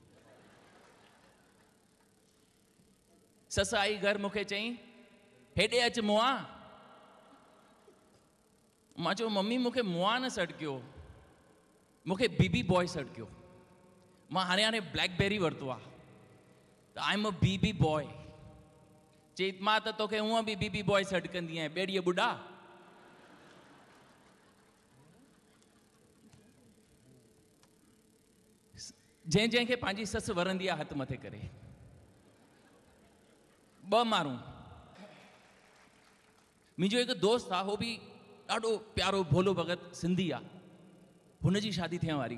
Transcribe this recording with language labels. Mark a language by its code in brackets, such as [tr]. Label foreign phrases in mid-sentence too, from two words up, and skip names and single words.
[sd] ससु आई घर मूंखे चई हेॾे अचु मुआ। मां चयो मम्मी मूंखे मुआ न सॾु कयो, मूंखे [en] BB boy [sd] सॾु कयो। मां हाणे ब्लैकबेरी वरितो आहे त [en] I am a BB boy. [sd] चई मां त तोखे हूअं बि [en] BB boy [sd] सॾु कंदी आहियां, ॿेड़ीअ ॿुॾा। जंहिंखे पंहिंजी ससु वरंदी आहे हथु मथे करे। 2 माण्हू, मुंहिंजो हिकु दोस्त आहे, हो बि ॾाढो प्यारो भोलो भगत सिंधी आहे, हुनजी शादी थियण वारी।